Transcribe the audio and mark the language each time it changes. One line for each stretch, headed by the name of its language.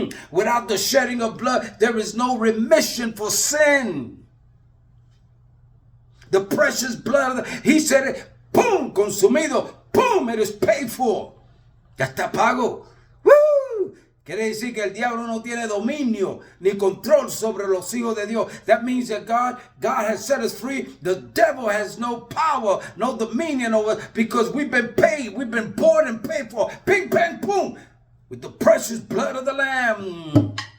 English: Without the shedding of blood, there is no remission for sin. The precious blood, he said it, boom,
Spanish: consumido,
English: boom, it is paid for.
Spanish: Ya está pago. Woo! Quiere decir que el diablo no tiene dominio ni control sobre los hijos de Dios.
English: That means that God has set us free. The devil has no power, no dominion over us because we've been paid. We've been bought and paid for. Bing, bang, boom. With the precious blood of the Lamb.